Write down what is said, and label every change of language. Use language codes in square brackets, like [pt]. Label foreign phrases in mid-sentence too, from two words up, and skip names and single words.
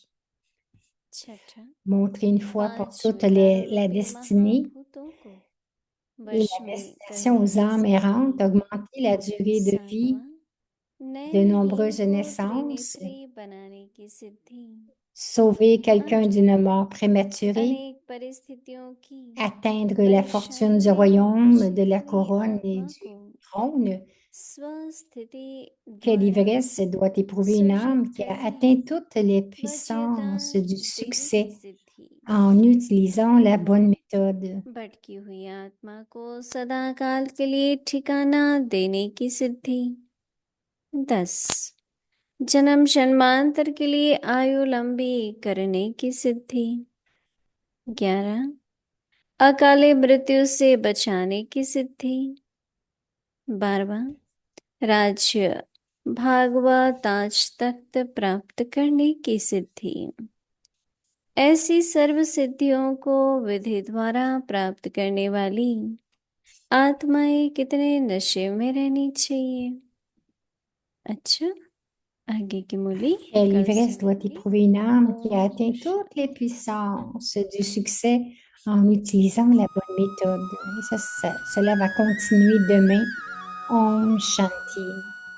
[fr] Montrer une fois pour toutes la destinée et la destination aux âmes errantes, augmenter la durée de vie de nombreuses naissances, sauver quelqu'un d'une mort prématurée, atteindre la fortune du royaume, de la couronne et du trône. Quelle ivresse doit éprouver une âme qui a atteint toutes les puissances du succès en utilisant la bonne méthode. [hi] भटकी हुई आत्मा को सदा काल के लिए ठिकाना देने की सिद्धि। 10, जन्म जन्मांतर के लिए आयु लंबी करने की सिद्धि। 11, अकाले मृत्यु से बचाने की सिद्धि। 12, राज्य भागवा ताज तख्त प्राप्त करने की सिद्धि। ऐसी सर्व सिद्धियों को विधि द्वारा प्राप्त करने वाली आत्माएं कितने नशे में रहनी चाहिए? अच्छा, आगे की मूली [fr] Quelle [hi] कल [fr] ivresse doit [hi] सुनेंगे। [fr] éprouver une âme qui a atteint toutes les puissances du succès en utilisant la bonne méthode. Et ça, cela va continuer demain. [hi] Om Shanti.